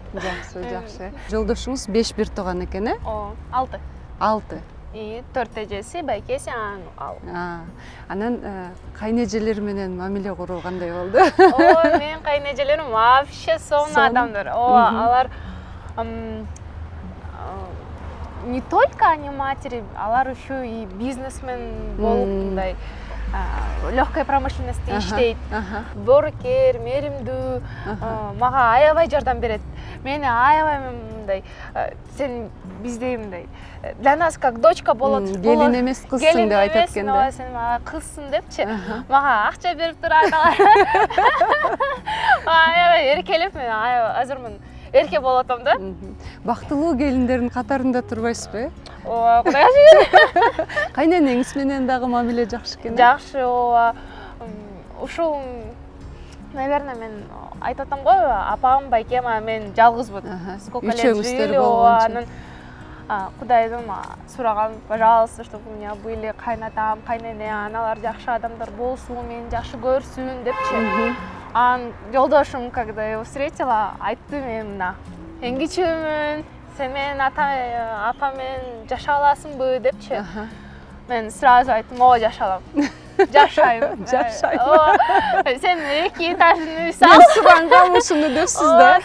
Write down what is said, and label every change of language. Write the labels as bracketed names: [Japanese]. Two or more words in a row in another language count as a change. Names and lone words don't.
[Kyrgyz] Жакшы. Жолдошуңуз 5 бир тууган экен, 6. 6. 4 эжеси, байкеси, ал. Анан кайнэжелер менен мамиле куруу кандай болду? Менин кайнэжелерим вообще сонун адамдар. [Russian] Алар не только они матери, алар еще и бизнесмен [Kyrgyz] болуп, мындай [Russian] легкой промышленности иштейт. [Kyrgyz] Боорукер, мээримдүү, мага аябай жардам берет. Мени аябай мындай, сен биздей мындай, [Russian] для нас как дочка болот. [Kyrgyz] Келин эмес, кызсың деп айтат экен да. Сен мага кызсың депчи. Мага акча берип турат. Аябай эркелеп, мен азыр мен эрке болуп атам да. Бактылуу келиндердин катарында турбайсызбы? Кудайга шүгүр. Кайненеңиз менен дагы мамиле жакшы экен. Жакшы, ушул, наверное, мен айтып атам го, апам, байкем, мен жалгызбын. [Russian] Сколько лет жили, [Kyrgyz] анан Кудайдан сураган, [Russian] пожалуйста, чтобы у меня были [Kyrgyz] кайнатам, кайнене, аналар жакшы адамдар болсун, мени жакшы көрсүн депчи. Анан жолдошум, [Russian] когда его встретила, [Kyrgyz] айтты, мен мына эңгичүүмүн, сен менен апам менен жашай аласыңбы депчи. Мен сразу айттым, жашай алам. Жашайм. Сен 2 этажный үй сал. Сурангам ушуну депсиз да?